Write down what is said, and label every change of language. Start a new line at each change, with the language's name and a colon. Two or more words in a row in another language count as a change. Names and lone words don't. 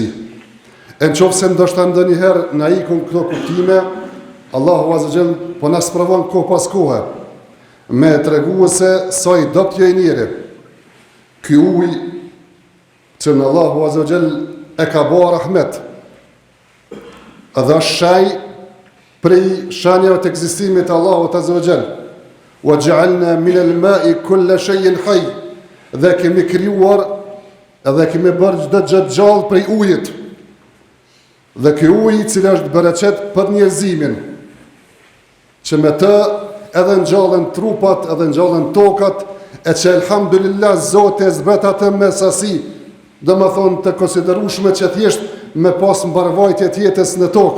Albanian: E nëse ndoshta ndonjëherë na ikun këto kuptime, Allahu
Arabic: عز جل
Albanian: po na sprovon kohë pas kohe me treguar se sa i dopt jo i njeri. Ky ujë që në Allahu
Arabic: عز جل
Albanian: e ka bërë rahmet, edhe është shaj prej shanjave të ekzistimit të Allahut
Arabic: عز وجل. وجعلنا من الماء كل شيء حي,
Albanian: dhe kemi krijuar edhe kemi bërë çdo gjë gjallë prej ujit. Dhe ky ujë i cili është bereqet për njerëzimin, që me të edhe ngjallen trupat, edhe ngjallen tokat, e që elhamdulillah Zoti e zbret atë me sasi, domethënë të konsiderueshme që thjesht me pas mbarvajtje të jetës në tokë.